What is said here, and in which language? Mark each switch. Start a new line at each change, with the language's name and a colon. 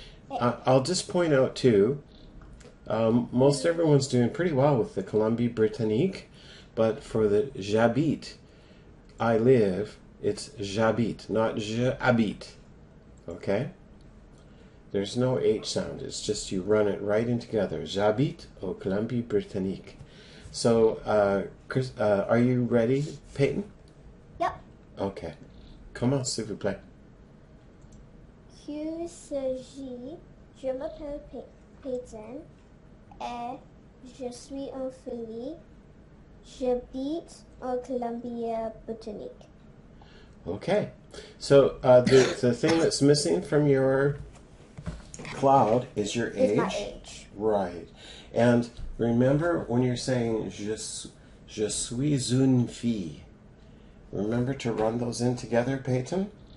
English: I'll just point out too, most everyone's doing pretty well with the Colombie-Britannique, but for the
French: j'habite,
English: I live, it's j'habite, not
French: je habite,
English: okay? There's no H sound, it's just you run it right in together.
French: J'habite au Colombie-Britannique.
English: So, Chris, are you ready, Peyton? Yep. Okay.
French: Commence, s'il vous plaît. Qu'il s'agit, je m'appelle Peyton et je suis une fille. J'habite en Colombie-Britannique.
English: Okay. So the thing that's missing from your cloud is your age. Is my age. Right. And remember when you're saying
French: je suis une fille,
English: remember to run those in together, Peyton?